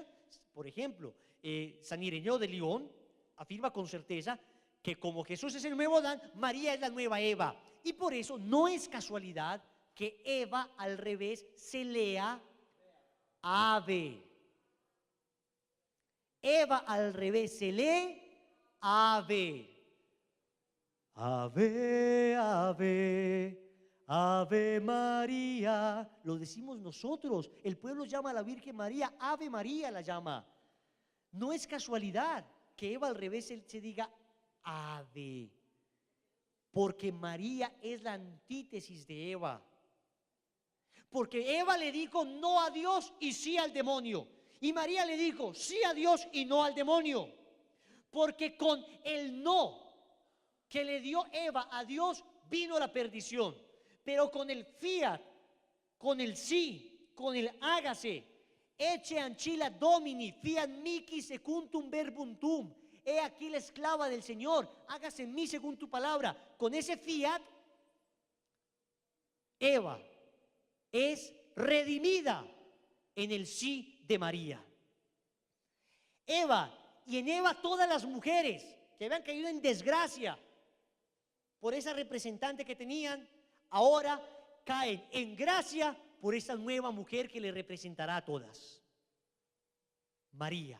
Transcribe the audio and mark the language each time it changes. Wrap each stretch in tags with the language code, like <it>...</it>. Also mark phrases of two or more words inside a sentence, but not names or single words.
<es>Por ejemplo, San Ireneo de León afirma con certeza que como Jesús es el nuevo Adán, María es la nueva Eva. Y por eso no es casualidad que Eva al revés se lea ave. Eva al revés se lee ave. Ave, ave, Ave María. Lo decimos nosotros. El pueblo llama a la Virgen María, Ave María la llama. No es casualidad que Eva al revés se diga Ave, porque María es la antítesis de Eva. Porque Eva le dijo no a Dios y sí al demonio. Y María le dijo sí a Dios y no al demonio. Porque con el no que le dio Eva a Dios vino la perdición. Pero con el fiat, con el sí, con el hágase,</es> <la>ecce ancilla domini, fiat mihi secundum verbum tuum.</la> <es>He aquí la esclava del Señor, hágase en mí según tu palabra. Con ese fiat, Eva es redimida en el sí de María. Eva, y en Eva todas las mujeres que habían caído en desgracia por esa representante que tenían, ahora caen en gracia por esa nueva mujer que le representará a todas, María.</es>